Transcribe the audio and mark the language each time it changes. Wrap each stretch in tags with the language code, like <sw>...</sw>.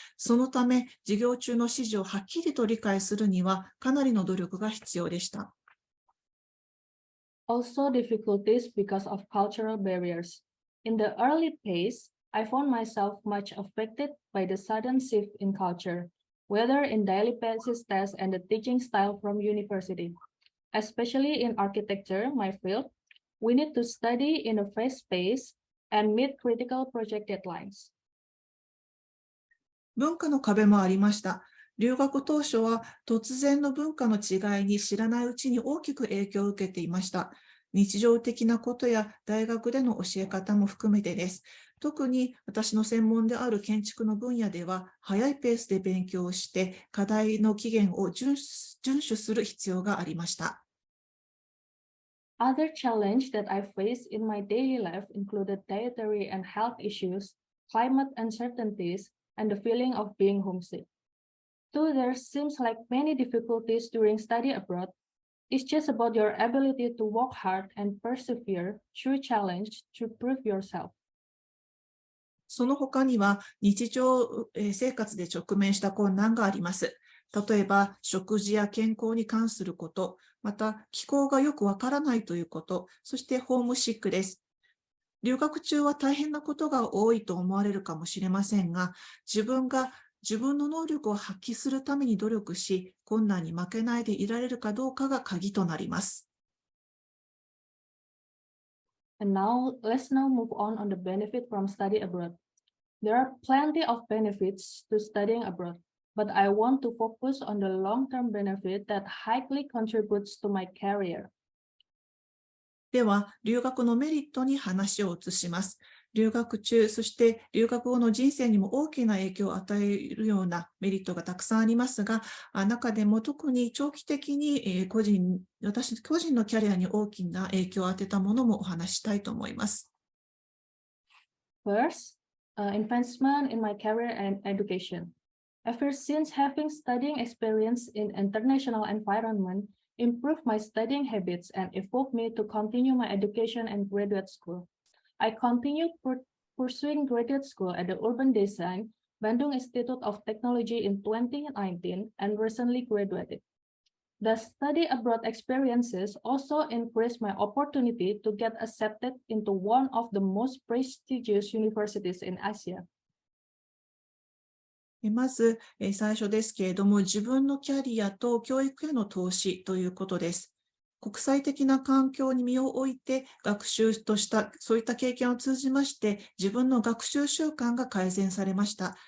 <ja>そのため、授業中の指示をはっきりと理解するにはかなりの努力が必要でした。</ja> <en>Also difficulties because of cultural barriers. In the early phase, I found myself much affected by the sudden shift in culture, whether in daily basis tests and the teaching style from university. Especially in architecture, my field, we need to study in a fast pace and meet critical project deadlines.</en> <ja>文化の壁もありました。留学当初は突然の文化の違いに知らないうちに大きく影響を受けていました。日常的なことや大学での教え方も含めてです。特に私の専門である建築の分野では、早いペースで勉強をして、課題の期限を遵守する必要がありました。</ja> <en>Other challenge that I faced in my daily life included dietary and health issues, climate uncertainties, and the feeling of being homesick. Though there seems like many difficulties during study abroad, it's just about your ability to work hard and persevere through challenge to prove yourself.</en> <ja>その他には日常生活で直面した困難があります。例えば食事や健康に関すること、また気候がよくわからないということ、そしてホームシックです。留学中は大変なことが多いと思われるかもしれませんが、自分の能力を発揮するために努力し、困難に負けないでいられるかどうかが鍵となります。</ja> <en>And now, let's now move on the benefit from study abroad. There are plenty of benefits to studying abroad, but I want to focus on the long-term benefit that highly contributes to my career.</en> <ja>では、留学のメリットに話を移します。留学中、そして留学後の人生にも大きな影響を与えるようなメリットがたくさんありますが、中でも特に長期的に私個人のキャリアに大きな影響を与えたものもお話ししたいと思います。</ja> <en>First, investment in my career and education. Ever since having studying experience in international environment, improved my studying habits and evoked me to continue my education and graduate school. I continued pursuing graduate school at the Urban Design, Bandung Institute of Technology in 2019 and recently graduated. The study abroad experiences also increased my opportunity to get accepted into one of the most prestigious universities in Asia.</en> <ja>まず、最初ですけれども、自分のキャリアと教育への投資ということです。国際的な環境に身を置いて学習とした、そういった経験を通じまして、自分の学習習慣が改善されました。</ja>